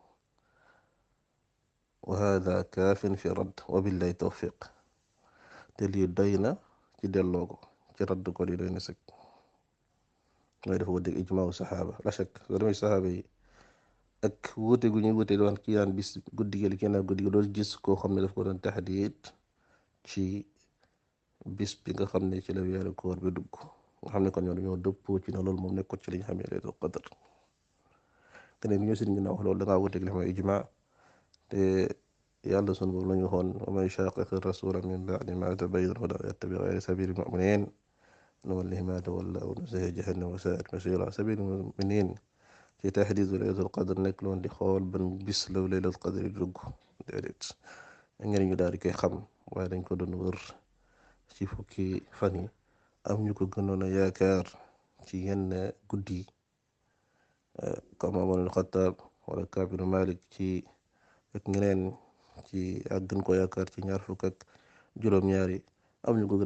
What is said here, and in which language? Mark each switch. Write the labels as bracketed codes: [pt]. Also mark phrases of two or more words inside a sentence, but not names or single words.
[ar] وهذا كاف في الرد وبالله التوفيق [wo] te lii doy na ci delloo ko ci radd ko lii doy na sëkk mooy dafa wuteeg ijmaaw saxaaba [ar] لا شك [wo] soo demee saxaaba yi ak wuute gu ñuy wuute doon kii naan bis guddi gi kii naan guddi gi doon gis koo xam ne daf ko doon taxdiid ci bis bi nga xam ne ci la weeru koor bi dugg nga xam ne kon ñoo dañoo dëppoo ci ne loolu moom nekkul ci li ñu xamee [ar] ليلة القدر [wo] te ne ñu sëriñ ginnaaw wax loolu da ngaa wuteeg li xam ijmaa te yàlla sunu boobu lañu waxoon [ar] ومن يشاقق الرسول من بعد ما تبين له ويتبع غير سبيل المؤمنين نوله ما تولى ونصله جهنم وساءت مصيرا سبيل المؤمنين [wo] ci taxdiid [ar] ليلة القدر [wo] nekk loon di xool ban bis la [ar] ليلة القدر [wo] di dugg déedéet ngeen ñu daal di koy xam waaye dañ ko doon wër ci fukki fan yi am ñu ko gënoon a yaakaar ci yenn guddi comme Umar ibn Xattaab wala Kaab ibn Malik ci ak ñeneen ci ak gën ko yaakaar ci ñaar fukk ak juróom-ñaari am ñu ko gën